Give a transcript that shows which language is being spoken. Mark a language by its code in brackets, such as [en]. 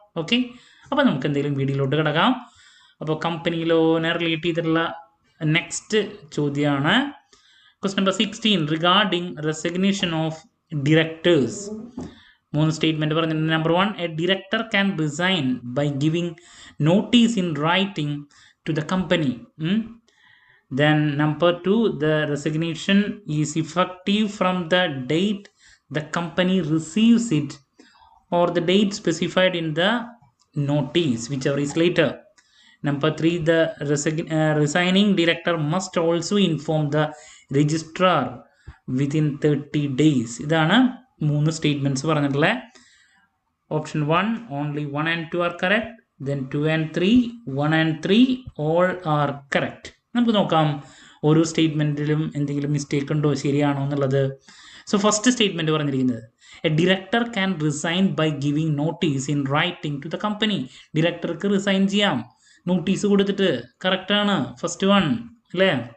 [ml] Okay, അപ്പോൾ നമുക്ക് എന്തെങ്കിലും വീഡിയോയിലോട്ട് കിടക്കാം. അപ്പോൾ കമ്പനി ലോനെ റിലേറ്റ് ചെയ്തിട്ടുള്ള നെക്സ്റ്റ് ചോദ്യമാണ് question number 16 [en] Regarding resignation of directors. [ml] 3 statement പറഞ്ഞിട്ടുണ്ട്. [en] Number 1, a director can resign by giving notice in writing to the company. Then number 2, the resignation is effective from the date the company receives it or the date specified in the notice, whichever is later. Number 3, the resigning director must also inform the registrar within 30 days. [ml] ഇതാണ് 3 statements പറഞ്ഞിട്ടുള്ളത്. [en] Option 1 only 1 and 2 are correct. Then 2 and 3, 1 and 3 all are correct. [ml] നമുക്ക് നോക്കാം ഓരോ സ്റ്റേറ്റ്മെൻറ്റിലും എന്തെങ്കിലും mistake ഉണ്ടോ, ശരിയാണോ എന്നുള്ളത്. [en] so first statement [ml] പറഞ്ഞിരിക്കുന്നത്, [en] A director can resign by giving notice in writing to the company. [ml] ഡിറക്ടർക്ക് resign ചെയ്യാം നോട്ടീസ് കൊടുത്തിട്ട്. കറക്റ്റാണ് ഫസ്റ്റ് വൺ അല്ലേ.